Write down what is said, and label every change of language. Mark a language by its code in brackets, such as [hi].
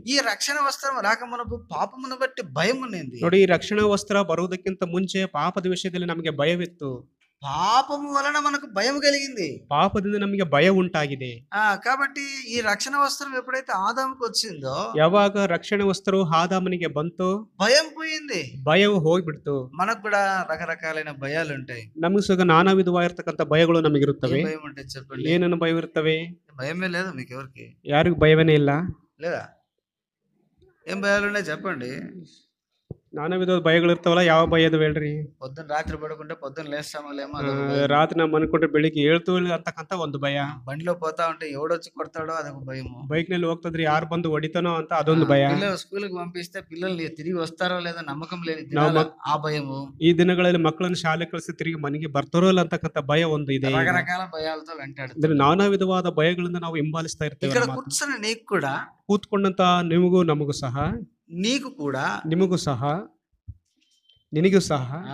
[te] ఈ రక్షణ వస్త్రం రాకమునకు పాపమును బట్టి భయం ఉన్నది. [kn] ನೋಡಿ, ಈ ರಕ್ಷಣಾ ವಸ್ತ್ರ ಬರುವುದಕ್ಕಿಂತ ಮುಂಚೆ ಪಾಪದ ವಿಷಯದಲ್ಲಿ ನಮಗೆ ಭಯವಿತ್ತು. [te] పాపము వలన మనకు భయం కలిగింది, [kn] ಪಾಪದಿಂದ ನಮಗೆ ಭಯ ಉಂಟಾಗಿದೆ. [te] కాబట్టి ఈ రక్షణ వస్త్రం ఎప్పుడైతే ఆదాముకు వచ్చిందో, [kn] ಯಾವಾಗ ರಕ್ಷಣಾ ವಸ್ತ್ರವು ಆದಾಮನಿಗೆ ಬಂತು, [te] భయం పోయింది, [kn] ಭಯವು ಹೋಗ್ಬಿಡ್ತು. [te] మనకు కూడా రకరకాలైన భయాలు ఉంటాయి. [kn] ನಮಗೆ ಸುಗ ನಾನಾ ವಿಧವಾಗಿರ್ತಕ್ಕಂಥ ಭಯಗಳು ನಮಗಿರುತ್ತವೆ. [te] భయం ఉంటుంది చెప్పండి, [kn] ಏನನ್ನು ಭಯವಿರುತ್ತವೆ? [te] భయమే లేదు మీకు ఎవరికి, [kn] ಯಾರಿಗೂ ಭಯವೇ ಇಲ್ಲ [te] లేదా? ఏం భయాలు ఉన్నాయి చెప్పండి. [kn] ನಾನಾ ವಿಧವಾದ ಭಯಗಳು ಇರ್ತಾವಲ್ಲ, ಯಾವ ಭಯ ಅದು ಹೇಳ್ರಿ? [te] పొద్దున్న రాత్రి పడుకుంటే పొద్దున్న లేస్తామో లేమో, [kn] ರಾತ್ರಿ ನಾವು ಮನ್ಕೊಂಡ್ರೆ ಬೆಳಿಗ್ಗೆ ಹೇಳ್ತು ಅಂತಕ್ಕಂತ ಒಂದು ಭಯ. [te] బండిలో పోతా ఉంటే ఎవడొచ్చి కొడతాడో అదొక భయము. [kn] ಬೈಕ್ ನಲ್ಲಿ ಹೋಗ್ತದ್ರೆ ಯಾರು ಬಂದು ಹೊಡಿತಾನೋ ಅಂತ ಅದೊಂದು ಭಯ. [te] పిల్లలు స్కూల్ కి పంపిస్తే పిల్లల్ని తిరిగి వస్తారో లేదో నమ్మకం లేని ఆ భయము. [kn] ಈ ದಿನಗಳಲ್ಲಿ ಮಕ್ಕಳನ್ನು ಶಾಲೆ ಕಳಿಸಿ ತಿರುಗಿ ಮನೆಗೆ ಬರ್ತಾರೋ ಇಲ್ಲ ಅಂತಕ್ಕಂತ ಭಯ ಒಂದು ಇದೆ. [te] రకరకాల భయాలతో వెంటాడుతుంది. [kn] ಅಂದ್ರೆ ನಾನಾ ವಿಧವಾದ ಭಯಗಳಿಂದ ನಾವು ಹಿಂಬಾಲಿಸ್ತಾ ಇರ್ತೇವೆ. [te] ఇక్కడ కూర్చున్న నీకు కూడా, [kn] ಕೂತ್ಕೊಂಡಂತ ನಿಮಗೂ ನಮಗೂ ಸಹ, [te] నీకు కూడా, [kn] ನಿಮಗೂ ಸಹ, ನಿನಗೂ ಸಹ,